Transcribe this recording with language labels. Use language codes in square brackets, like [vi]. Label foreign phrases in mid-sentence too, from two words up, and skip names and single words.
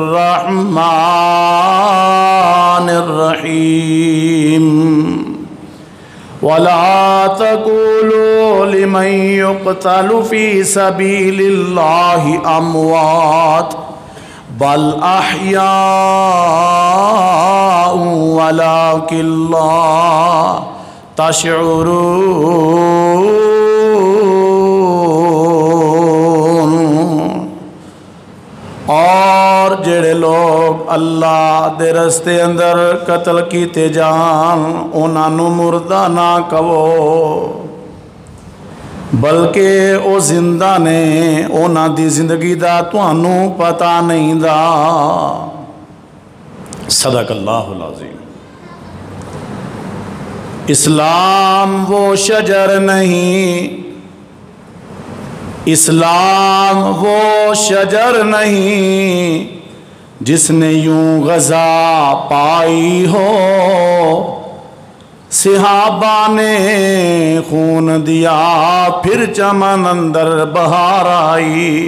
[ar] الرحمن الرحیم ولا تقولوا لمن يقتل في سبيل الله اموات بل احياء ولكن لا تشعرون۔ [pa] اور جڑے لوگ اللہ دے رستے اندر قتل کیتے جان انہاں نوں مردہ نہ کہو بلکہ او زندہ نے، انہاں دی زندگی دا تانوں پتہ نہیں دا۔ [ar] صدق اللہ العظیم۔ [ur] اسلام وہ شجر نہیں، اسلام وہ شجر نہیں جس نے یوں غذا پائی ہو، صحابہ نے خون دیا پھر چمن اندر بہار آئی۔